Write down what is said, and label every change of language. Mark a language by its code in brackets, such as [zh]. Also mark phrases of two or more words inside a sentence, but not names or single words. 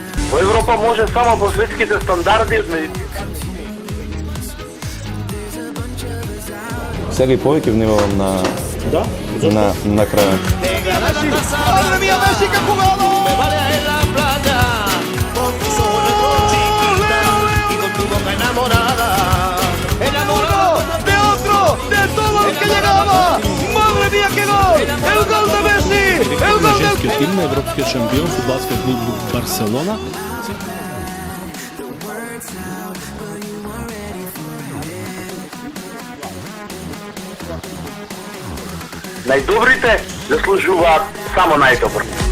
[mk] Во Европа може само по светските стандарди. Сега и повеќе внимавам на крајот. [es] Madre mía, Messi, qué jugada. Me vale en la playa, con tus ojos negros chiquita y con tu boca enamorada. Enamorado de otro, de todo el que llegaba. Madre mía, qué gol. El gol de Messi, el [mk] На [es] gol del [mk] женскиот тим на европскиот шампион фудбалскиот клуб Барселона. Најдобрите заслужуваат само најдобро.